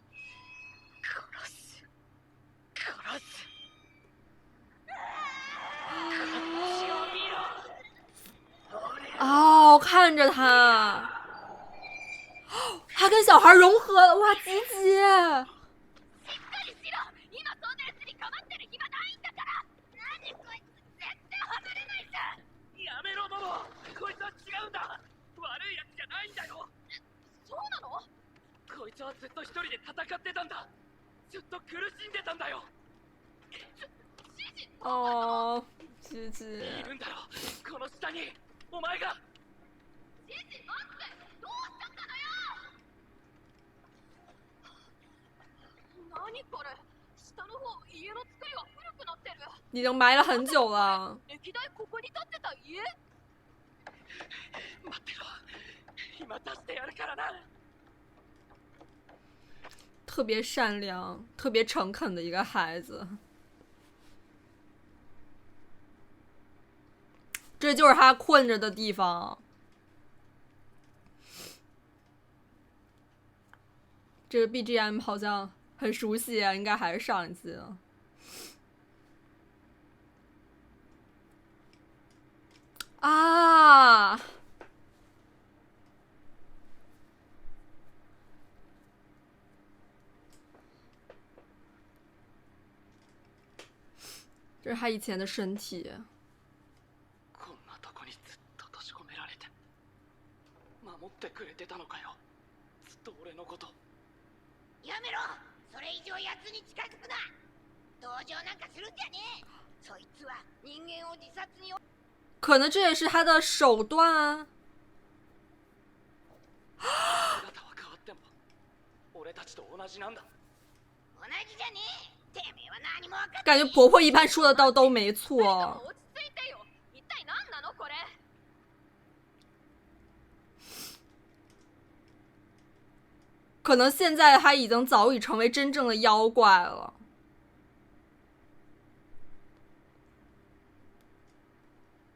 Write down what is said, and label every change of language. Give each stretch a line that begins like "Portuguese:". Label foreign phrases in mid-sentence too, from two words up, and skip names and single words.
Chinese: 哦，看着他，他跟小孩融合了，哇，吉吉。
Japanese: こいつはずっと一人で戦ってたんだ。ずっと苦しんでたんだよ。
Chinese: 哦，吉吉。
Japanese: いるんだろ、この下に。お前が。ジジ、待って、どうしちゃったのよ。何これ、下の方家の作りが古くなってる。
Chinese: 已经埋了很久了。
Japanese: 歴代ここに建ってた家。待ってろ、今出してやるからな。
Chinese: 特别善良、特别诚恳的一个孩子，这就是他困着的地方。这个 BGM 好像很熟悉啊，应该还是上一季的。啊！这是他以前的身体。
Japanese: こんなとこにずっと閉じ込められて守ってくれてたのかよ。ずっと俺のこと。やめろ、それ以上奴に近づくな。同情なんかするんじゃねえ。そいつは人間を自殺に。
Chinese: 可能这也是他的手段啊。
Japanese: 姿は変わっても俺たちと同じなんだ。同じじゃねえ。てめえは何も分かってない。
Chinese: 感觉婆婆一般说的都没错。
Japanese: 落ち着いてよ。一体何なのこれ。
Chinese: 可能现在他已经早已成为真正的妖怪了。